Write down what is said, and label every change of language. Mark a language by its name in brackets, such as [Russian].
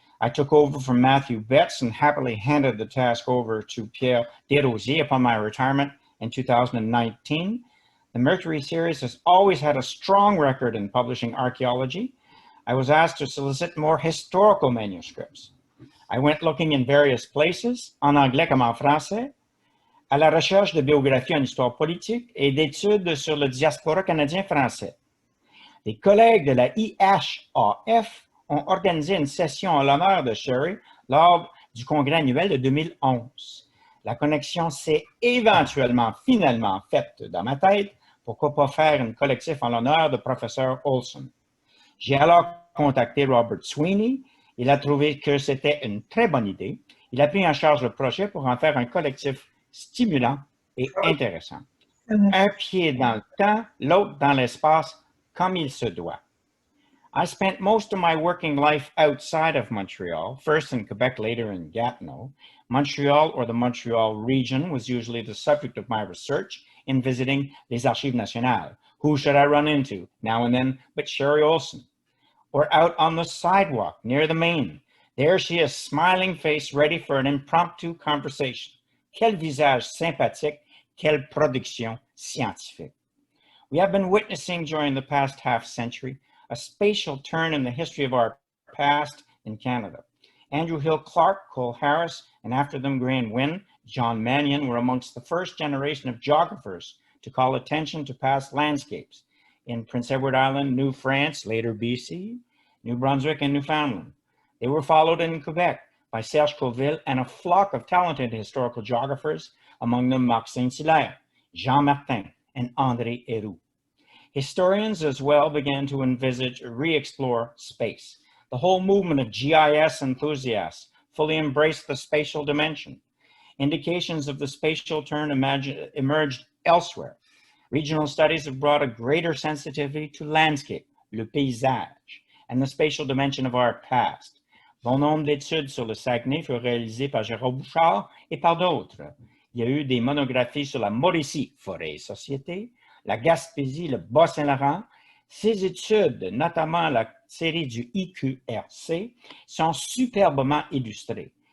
[English] I took over from Matthew Betts and happily handed the task over to Pierre Desrosiers upon my retirement in 2019. The Mercury series has always had a strong record in publishing archaeology. I was asked to solicit more historical manuscripts. I went looking in various places, [French] en anglais comme en français, à la recherche de biographies en histoire politique et d'études sur le diaspora canadien français. Des collègues de la IHAF ont organisé une session en l'honneur de Sherry lors du congrès annuel de 2011. La connexion s'est éventuellement, finalement faite dans ma tête. Pourquoi pas faire une collectif en l'honneur de professeur Olson? J'ai alors contacté Robert Sweeny. Il a trouvé que c'était une très bonne idée. Il a pris en charge le projet pour en faire un collectif stimulant et intéressant. Un pied dans le temps, l'autre dans l'espace, comme il se doit. [English] I spent most of my working life outside of Montreal, first in Quebec, later in Gatineau. Montreal or the Montreal region was usually the subject of my research in visiting les Archives nationales. Who should I run into now and then but Sherry Olson? Or out on the sidewalk near the main. There she is, smiling face, ready for an impromptu conversation. [French] Quel visage sympathique, quelle production scientifique. [English] We have been witnessing during the past half century a spatial turn in the history of our past in Canada. Andrew Hill Clark, Cole Harris, and after them Graham Wynne, John Mannion were amongst the first generation of geographers to call attention to past landscapes in Prince Edward Island, New France, later BC, New Brunswick, and Newfoundland. They were followed in Quebec by Serge Coville and a flock of talented historical geographers, among them Marc Saint-Hilaire, Jean Martin, and André Héroux. Historians as well began to envisage, re-explore space. The whole movement of GIS enthusiasts fully embraced the spatial dimension. Indications of the spatial turn emerged elsewhere. Regional studies have brought a greater sensitivity to landscape, le paysage, and the spatial dimension of our past. [French] Bon nombre d'études sur le Saguenay furent réalisées par Jérôme Bouchard et par d'autres. Il y a eu des monographies sur la Mauricie, forêt et société, la Gaspésie, le Bas-Saint-Laurent. Ces études, notamment la série du IQRC, sont superbement illustrées.